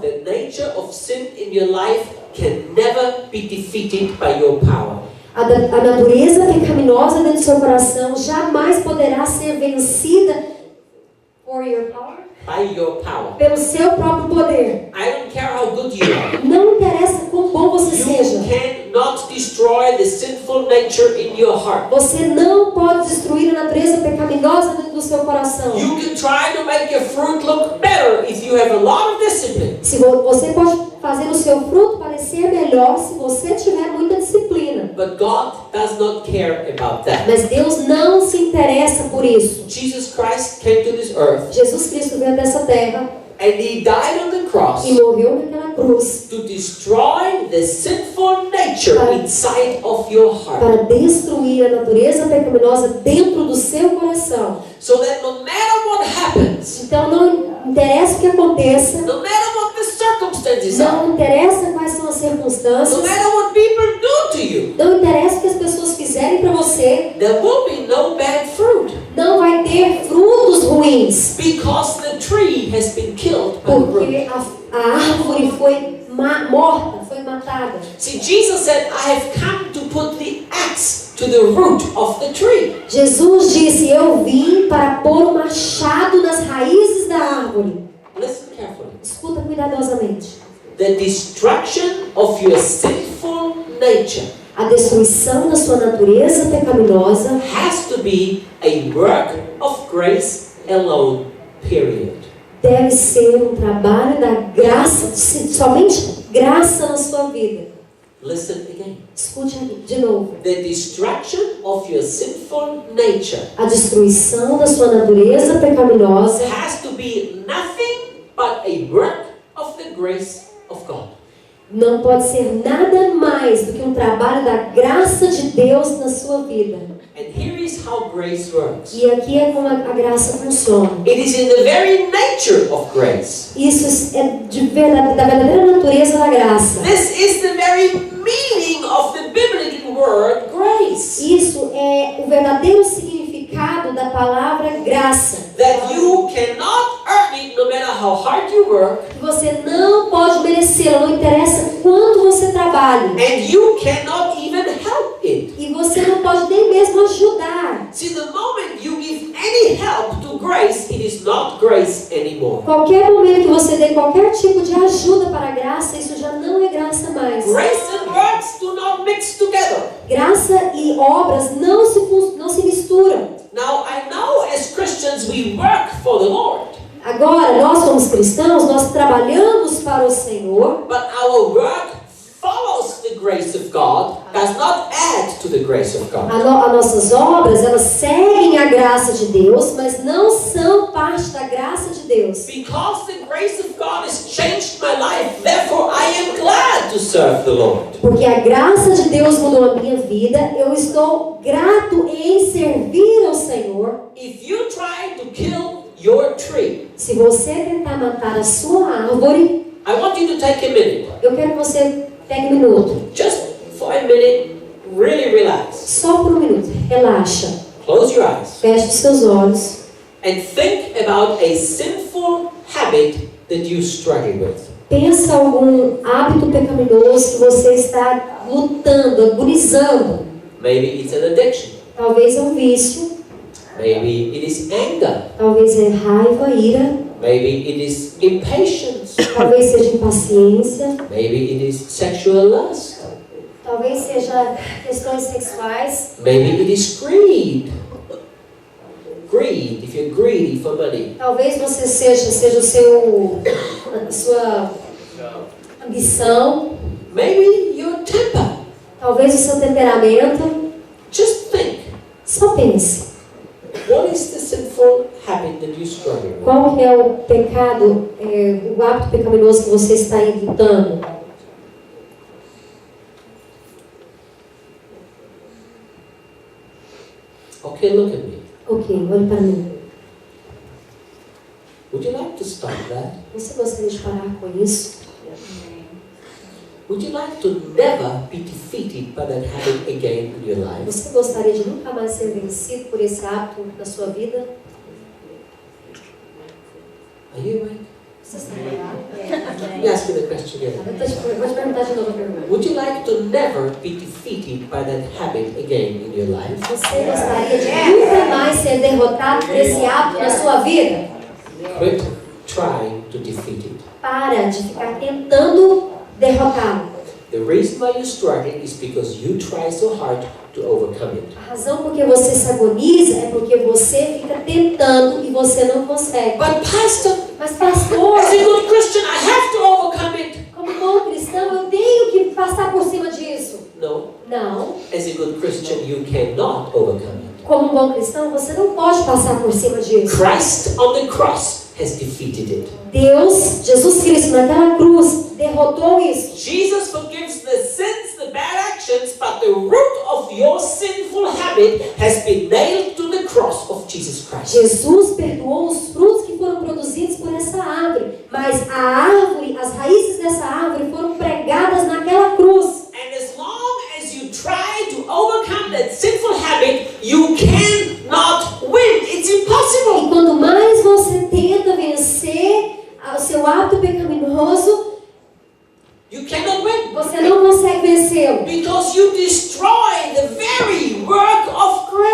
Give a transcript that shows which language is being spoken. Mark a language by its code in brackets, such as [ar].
[en] The nature of sin in your life can never be defeated by your power. [pt] A natureza pecaminosa dentro do seu coração jamais poderá ser vencida [en] for your power? By your power. [pt] Pelo seu próprio poder. [en] I don't care how good you are. [pt] Não interessa quão bom você [en] You [pt] seja. [en] cannot destroy the sinful nature in your heart. [pt] Você não pode destruir a natureza pecaminosa dentro do seu coração. [en] You can try to make your fruit look better if you have a lot of discipline. [pt] Se você pode fazer o seu fruto parecer melhor se você tiver muita disciplina. [en] But God does not care about that. [pt] Mas Deus não se interessa por isso. [en] Jesus Christ came to this earth [pt] Jesus Cristo veio dessa terra [en] and He died on the cross [pt] e morreu naquela cruz [en] to destroy the sinful nature inside of your heart. [pt] para destruir a natureza pecaminosa dentro do seu coração. [en] So that no matter what happens, [pt] Então não interessa o que aconteça, [en] no matter what the circumstances are, [pt] não interessa quais são as [en] no [pt] circunstâncias, [en] matter what people do to you, [pt] não interessa o que as pessoas fizerem para você, [en] there will be no bad fruit [pt] não vai ter frutos ruins, [en] because the tree has been killed by the root. [pt] porque a árvore foi morta, foi matada. [en] See, Jesus said, I have come to put the axe to the root of the tree. [pt] Jesus disse: eu vim para pôr o machado nas raízes da árvore. [en] Listen carefully. [pt] Escuta cuidadosamente. [en] The destruction of your sinful nature [pt] A destruição da sua natureza pecaminosa [en] has to be a work of grace alone, period. [pt] deve ser um trabalho da graça, somente graça na sua vida. [en] Listen again. [pt] Escute de novo. [en] The destruction of your sinful nature [pt] A destruição da sua natureza pecaminosa [en] has to be nothing but a work of the grace of God. [pt] não pode ser nada mais do que um trabalho da graça de Deus na sua vida. [en] And here is how grace works. [pt] E aqui é como a graça funciona. [en] It is in the very nature of grace. [pt] Isso é da verdadeira natureza da graça. [en] This is the very meaning of the biblical word grace. [pt] Isso é o verdadeiro significado da palavra graça. [en] That you cannot earn it no matter how hard you work. [pt] Que você não pode merecê-la, não interessa quanto você trabalhe. [en] And you cannot even help it. [pt] E você não pode nem mesmo ajudar. [en] See, the moment you give any help to grace, it is not grace anymore. [pt] Qualquer momento que você dê qualquer tipo de ajuda para a graça, isso já não é graça mais. [en] Grace and works do not mix together. [pt] Graça e obras não se misturam. [en] Now, I know as Christians we work for the Lord, [pt] Agora, nós como cristãos, nós trabalhamos para o Senhor, [en] but our work follows the grace of God, does not add to the grace of God. [pt] as nossas obras, elas seguem a graça de Deus, mas não são parte da graça de Deus. [en] Because the grace of God has changed my life, therefore I am glad to serve the Lord. [pt] Porque a graça de Deus mudou a minha vida, eu estou grato em servir ao Senhor. [en] If you try to kill your tree, [pt] Se você tentar matar a sua árvore, [en] I want you to take a minute. [pt] eu quero que você pegue um minuto. [en] Just for a minute, really relax. [pt] Só por um minuto. Relaxa. [en] Close your eyes [pt] Feche os seus olhos. [en] and think about a sinful habit that you struggle with. [pt] Pensa algum hábito pecaminoso que você está lutando, agonizando. [en] Maybe it's an addiction. [pt] Talvez é um vício, [en] Maybe it is anger. [pt] talvez é raiva, ira, [en] Maybe it is impatience. [pt] talvez seja impaciência, [en] Maybe it is sexual lust. [pt] Talvez seja questões sexuais. [en] Maybe it is greed. Greed, if you're greedy for money. [pt] Talvez você seja a sua ambição. [en] Maybe your temper. [pt] Talvez o seu temperamento. [en] Just think. [pt] Só pense. [en] What is the sinful habit that you struggle with? [pt] Qual que é o pecado, o hábito pecaminoso que você está evitando? [en] Okay, look at me. [pt] Ok, olhe para mim. [en] Would you like to stop that? [pt] Você gostaria de parar com isso? [en] Would you like to never be defeated by that habit again in your life? [pt] Você gostaria de nunca mais ser vencido por esse hábito na sua vida? [en] Are you awake? [pt] Você está ligado? [en] Let me ask you the question again. [pt] Vou te perguntar de novo a pergunta. [en] Would you like to never be defeated by that habit again in your life? [pt] Você gostaria de nunca mais ser derrotado por esse hábito na sua vida? [en] Quit trying to defeat it. [pt] Para de ficar tentando derrotá-lo. [en] The reason why you're struggling is because you try so hard to overcome it. [pt] A razão por que você se agoniza é porque você fica tentando e você não consegue. [en] But pastor, [pt] Mas pastor, [en] as a good Christian, I have to overcome it. [pt] como bom cristão, eu tenho que passar por cima disso. [en] No, [pt] Não. [en] as a good Christian, you cannot overcome it. [pt] Como um bom cristão, você não pode passar por cima disso. [en] Christ on the cross has defeated it. [pt] Deus, Jesus Cristo, naquela cruz, derrotou isso. [en] Jesus forgives the sins, the bad actions, but the root of your sinful habit has been nailed to the cross of Jesus Christ. [pt] Jesus perdoou os frutos que foram produzidos por essa árvore, mas a árvore, as raízes dessa árvore foram pregadas naquela cruz. [en] And as long as you try to overcome that sinful habit, you cannot win. It's impossible. [pt] E quanto mais você tenta vencer o seu hábito pecaminoso, [en] You cannot win. [pt] você não consegue vencê-lo. [en] Because you destroy the very work of